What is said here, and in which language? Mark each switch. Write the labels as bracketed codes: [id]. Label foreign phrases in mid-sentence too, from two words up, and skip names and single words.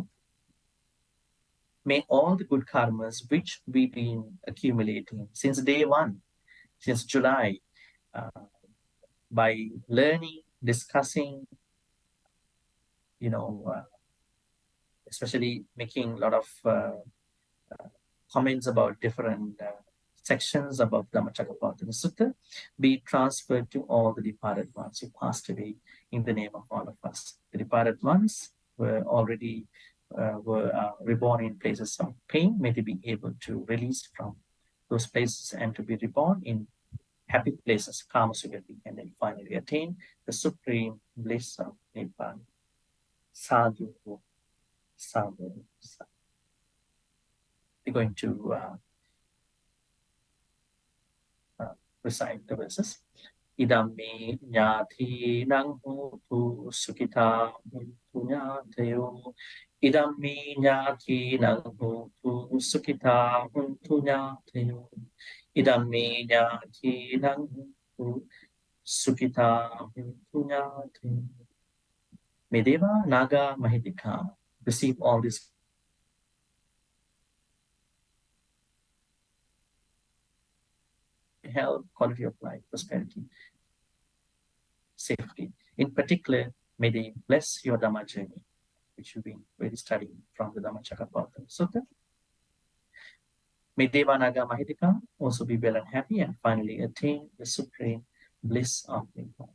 [en] May all the good karmas which we've been accumulating since day one, since July, by learning, discussing, especially making a lot of comments about different sections about Dhammacakkappavattana Sutta, be transferred to all the departed ones who passed away in the name of all of us. The departed ones were already reborn in places of pain. May they be able to release from those places and to be reborn in happy places, [pi] Kama Sugati, [en] and then finally attain the supreme bliss of Nibbana. [pi] Sadhu, sadhu, sadhu. [en] We're going to recite the verses. [pi] Idam me nyati nang hotu sukita huntu nyatayo. Idam me nyati nang hotu sukita huntu nyatayo. Idam me nyati nang hotu sukita huntu nyatayo. [en] May Deva, Naga, Mahidika receive all this health, quality of life, prosperity, safety. In particular, may they bless your Dhamma journey, which you've been really studying from the Dhammacakkappavattana Sutta. May Deva, Naga, Mahidika also be well and happy and finally attain the supreme bliss of Nibbana.